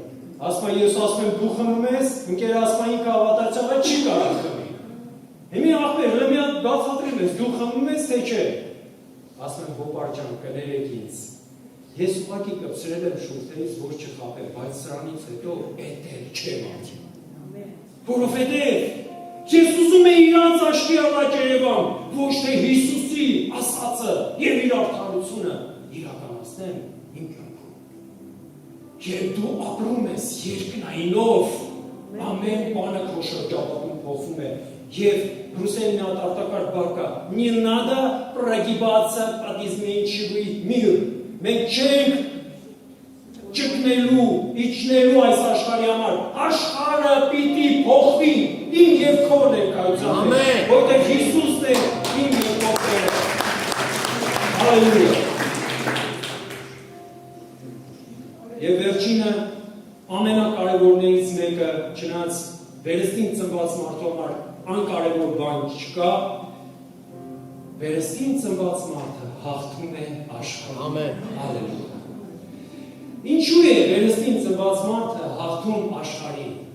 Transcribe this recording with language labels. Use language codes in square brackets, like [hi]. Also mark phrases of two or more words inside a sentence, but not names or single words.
[hy] Ասում եմ, ես ասում եմ դու խմում ես, ընկերը ասում է ինքը հավատացյալ է, չի կարող խմի։ Հիմի ախպեր, հələ մի հատ բացատրեմ ես, դու խմում ես, թե չէ։ Ասում եմ, հոպար ջան, կներեք ինձ։ Ես ուղղակի կպցրել եմ շուրթերից, որ չխաբեմ, բայց սրանից հետո էդ էլ չեմ անի։ Որովհետև ես ուզում եմ իրանց աչքի առաջ երևամ, ոչ թե Հիսուսի ասածը և իր արդարությունը իրականացնեմ իմ կյանքում։ Երբ դու ապրում ես երկնայինով, ամեն բանը քո շրջապատում փոխվում է, և ռուսերեն մի հատ արտակարգ բառ կա, [ru] «Не надо прогибаться под изменчивый мир». [hy] Մենք չենք ճկնելու, իջնելու այս աշխարհի համար, աշխարհը պիտի փոխվի իմ և քո ներկայությամբ, որտեղ Հիսուսն է իմ և քո Տերը։ Հալելույա։ Եվ վերջինը ամենակարևորներից մեկը, չնայած վերստին ծնված մարդու համար անկարևոր բան չկա, վերստին ծնված մարդը հաղթում է աշխարհը։ Ամեն։ Հալելույա։ Ինչու է վերստին ծնված մարդը հաղթում աշխարհին,